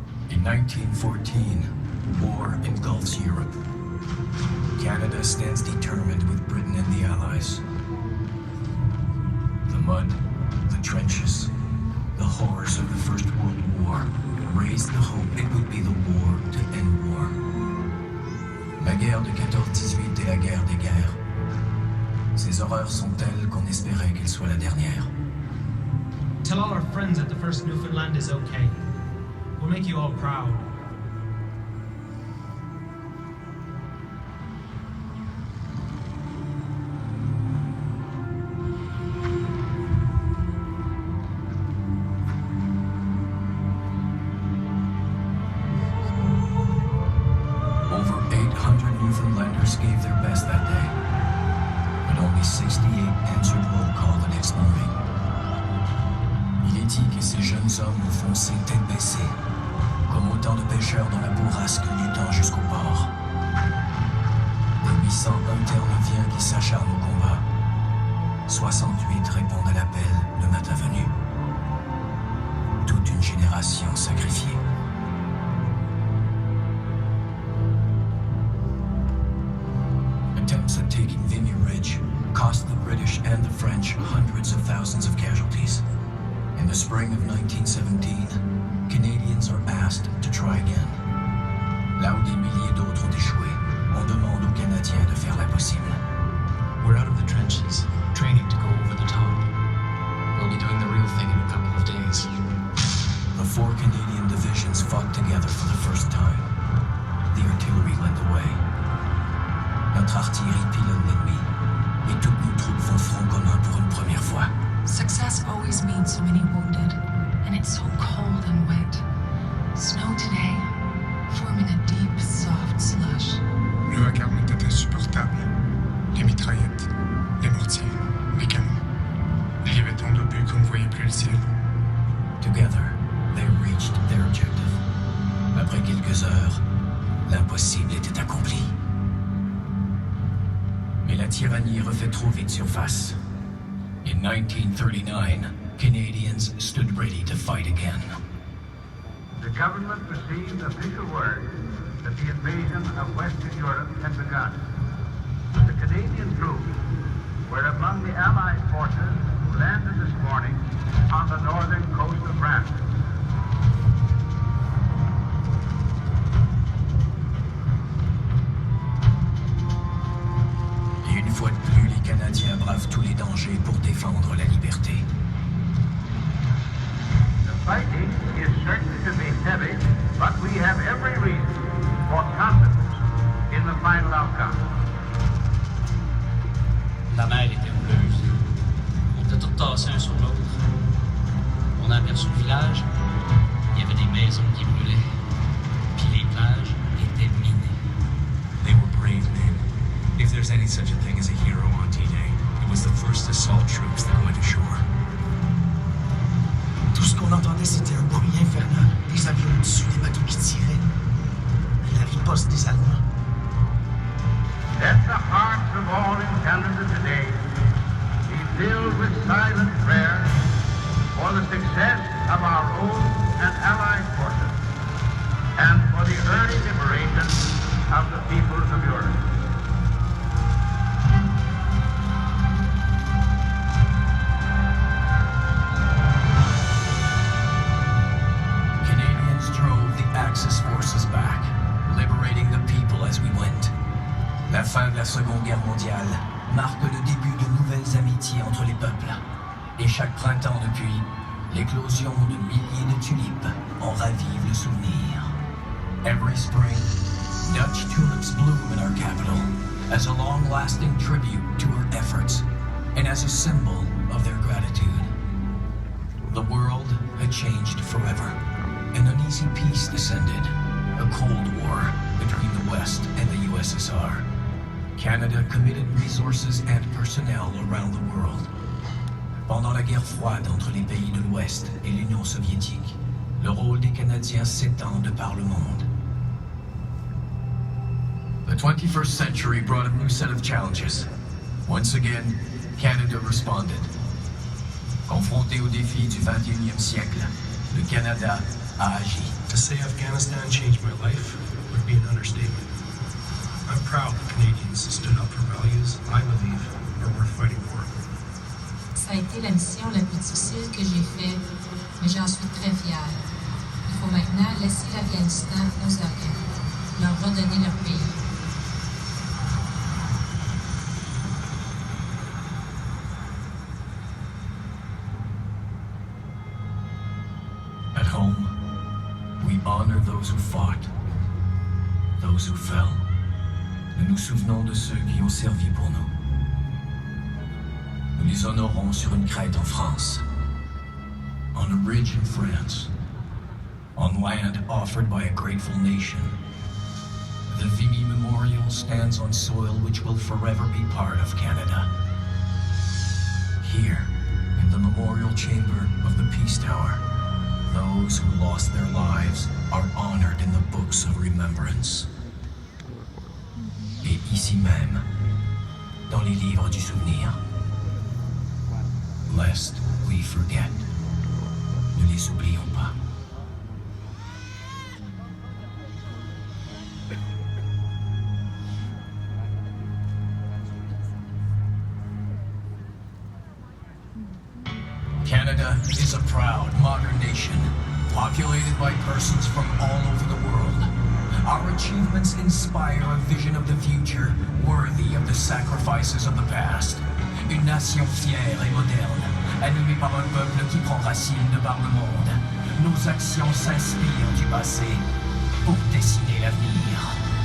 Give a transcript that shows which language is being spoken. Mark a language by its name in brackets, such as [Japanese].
[English] In 1914, war engulfs Europe. Canada stands determined with Britain and the Allies. The mud, the trenches, the horrors of the First World War raised the hope it would be the war to end war. [French] La guerre de 14-18 est la guerre des guerres. Ces horreurs sont telles qu'on espérait qu'elle soit la dernière. [English] Tell all our friends that the first Newfoundland is okay. We'll make you all proud. Over 800 Newfoundlanders gave their best that day, but only 68 answered roll call the next morning. [French] Il est dit que ces jeunes hommes ont foncé tête baissée, comme autant de pêcheurs dans la bourrasque luttant jusqu'au port. Des 800 interneviens qui s'acharnent au combat. 68 répondent à l'appel le matin venu. Toute une génération sacrifiée. [English] Attempts at taking Vimy Ridge cost the British and the French hundreds of thousands of casualties. In the spring of 1917, Canadians are asked to try again. [French] Là où des milliers d'autres ont échoué, on demande aux Canadiens de faire l'impossible. [English] We're out of the trenches, training to go over the top. We'll be doing the real thing in a couple of days. The 4 Canadian divisions fought together for the first time. The artillery led the way. [French] Notre artillerie pilonne l'ennemi, et toutes nos troupes font front commun pour une première fois. [English] Success always means so many wounded, and it's so cold and wet. Snow today, forming a deep, soft slush. [French] Le vacarme était insupportable. Les mitraillettes, les mortiers, les canons. Il y avait tant d'obus qu'on ne voyait plus le ciel. [English] Together, they reached their objective. [French] Après quelques heures, l'impossible était accompli. Mais la tyrannie refait trop vite surface. [English] In 1939, Canadians stood ready to fight again. The government received official word that the invasion of Western Europe had begun. The Canadian troops were among the Allied forces who landed this morning on the northern coast of France. [French] Et une fois de plus, les Canadiens bravent tous les dangers pour défendre la liberté. [English] The fighting is certain to be heavy, but we have every reason for confidence in the final outcome. [French] La mer était houleuse. On était tous tassés un sur l'autre. On a aperçu le village. Il y avait des maisons qui brûlaient. Puis les plages étaient minées. [English] They were brave men. If there's any such a thing as a hero on D-Day, it was the first assault troops that went ashore. [French] Tout ce qu'on entendait, c'était un bruit infernal. Des avions au-dessus des bateaux qui tiraient. Et la riposte des Allemands. [English] Let the hearts of all in Canada today be filled with silent prayer for the success of our own and allied forces and for the early liberation of the peoples of Europe. Canadians drove the Axis forces back, liberating the people as we went. [French] La fin de la Seconde Guerre mondiale marque le début de nouvelles amitiés entre les peuples. Et chaque printemps depuis, l'éclosion de milliers de tulipes en ravive le souvenir. [English] Every spring, Dutch tulips bloom in our capital as a long-lasting tribute to her efforts and as a symbol of their gratitude. The world had changed forever. An uneasy peace descended, a Cold War between the West and the USSR. Canada committed resources and personnel around the world. [French] Pendant la guerre froide entre les pays de l'Ouest et l'Union soviétique, le rôle des Canadiens s'étend de par le monde. [English] The 21st century brought a new set of challenges. Once again, Canada responded. [French] Confronté aux défis du 21e siècle, le Canada a agi. [English] To say Afghanistan changed my life would be an understatement. I'm proud of Canadian Canadians stood up for values I believe are worth fighting for. [French] Ça a été la mission la plus difficile que j'ai faite, mais j'en suis très fière. Il faut maintenant laisser l'Afghanistan aux Afghans, leur redonner leur pays. [English] At home, we honor those who fought, those who fell. [French] Nous nous souvenons de ceux qui ont servi pour nous. Nous les honorons sur une crête en France, [English] on a ridge in France, [French] on land offered by a grateful nation. [English] The Vimy Memorial stands on soil which will forever be part of Canada. Here, in the memorial chamber of the Peace Tower, those who lost their lives are honored in the books of remembrance. [French] Et ici même, dans les livres du souvenir. [English] Lest we forget. [French] Ne les oublions pas. [English] Canada is a proud, modern nation, populated by persons from all over the world. Our achievements inspire a vision of the future worthy of the sacrifices of the past. [French] Une nation fière et moderne, animée par un peuple qui prend racine de par le monde. Nos actions s'inspirent du passé pour dessiner l'avenir.